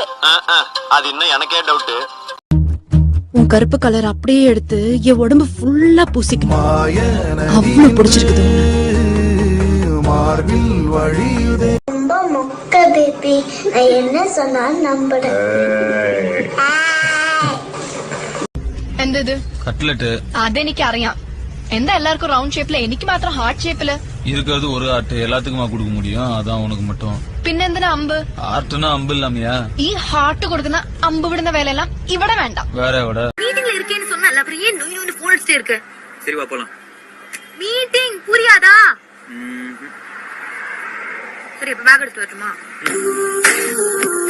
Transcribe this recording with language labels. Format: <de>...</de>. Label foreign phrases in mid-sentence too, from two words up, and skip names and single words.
<ta>அது இன்னும் எனக்கே டவுட். உன் கருப்பு கலர் அப்படியே எடுத்து என் உடம்பு ஃபுல்லா பூசிக்கணும். அவ்வளவு பிடிச்சிருக்குது. ரொம்ப மொக்க பேபி. நான் என்ன சொன்னாலும் நம்புறேன்.</ta> <ml>എന്തത് കട്ട്ലറ്റ് അതെനിക്ക് അറിയാം. എന്താ എല്ലാവർക്കും</ml> <en>round shape,</en> <ml>എനിക്ക് മാത്രം</ml> <en>heart shape?</en> <ta>இருக்கிறது ஒரு ஆர்ட், எல்லாத்துக்குமா கொடுக்க முடியும்? அதான் உனக்கு மட்டும்.</ta> <ml>പിന്നെന്തിനാ അമ്പ്?</ml> <ta>ஆர்ட்னா அம்பு இல்லாமையா?</ta> <ml>ഈ ഹാർട്ട് കൊടുക്കുന്ന അമ്പ് വിടുന്ന വേലയെല്ലാം ഇവിടെ വേണ്ട.</ml> <ta>வேற எവിടെ? மீட்டிங்ல இருக்கேன்னு சொன்னல, அப்புறம் ஏன் நொய் நொய்னு போன் அடிச்சிட்டே இருக்க? சரி வா போலாம். மீட்டிங் புரியாதா? சரி, இப்ப பேக் எடுத்து வரட்டுமா?</ta>